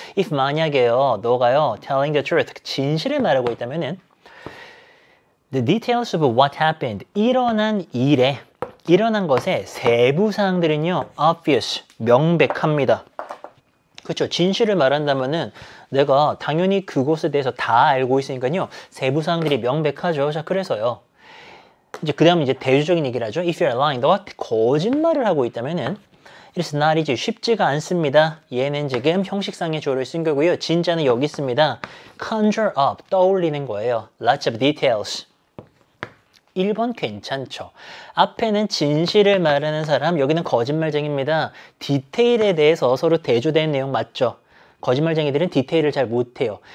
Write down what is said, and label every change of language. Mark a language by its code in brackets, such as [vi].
[ko] If 만약에요, 너가요, [en] telling the truth, [ko] 진실을 말하고 있다면은 [en] the details of what happened, [ko] 일어난 일에, 일어난 것의 세부 사항들은요, obvious, 명백합니다. 그렇죠. 진실을 말한다면은 내가 당연히 그것에 대해서 다 알고 있으니까요, 세부 사항들이 명백하죠. 자, 그래서요. 이제 그 다음 이제 대조적인 얘기를 하죠. [en] If you're lying, [ko] 너가 거짓말을 하고 있다면은 [en] It's not easy. [ko] 쉽지가 않습니다. 얘는 지금 형식상의 주어를 쓴 거고요. 진짜는 여기 있습니다. [en] Conjure up, [ko] 떠올리는 거예요. [en] Lots of details. [ko] 1번 괜찮죠. 앞에는 진실을 말하는 사람, 여기는 거짓말쟁이입니다. 디테일에 대해서 서로 대조되는 내용 맞죠? 거짓말쟁이들은 디테일을 잘 못해요.